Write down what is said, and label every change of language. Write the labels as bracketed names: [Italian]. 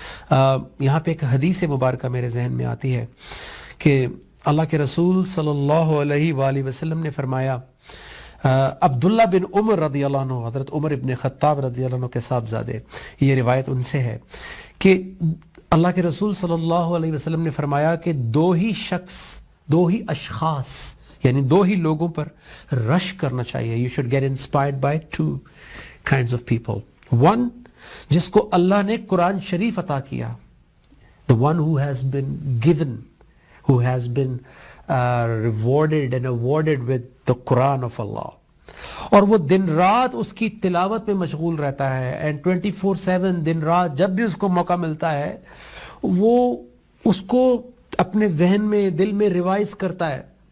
[Urdu] یہاں پہ ایک حدیث مبارکہ میرے ذہن میں آتی ہے کہ اللہ کے رسول صلی اللہ علیہ وآلہ وسلم نے فرمایا، عبداللہ بن عمر رضی اللہ عنہ، حضرت عمر ابن خطاب رضی اللہ عنہ کے صاحبزادے، یہ روایت ان سے ہے کہ اللہ کے رسول صلی اللہ علیہ وسلم نے فرمایا کہ دو ہی اشخاص یعنی دو ہی لوگوں پر رش کرنا چاہیے. [English] You should get inspired by two kinds of people. [Urdu] One، جس کو اللہ نے قرآن شریف عطا کیا، [English] the one who has been given، who has been rewarded and awarded with the Quran of Allah، [Urdu] اور وہ دن رات اس کی تلاوت میں مشغول رہتا ہے، [English] and 24/7 [Urdu] دن رات جب بھی اس کو موقع ملتا ہے وہ اس کو اپنے ذہن میں، دل میں ریوائز کرتا ہے،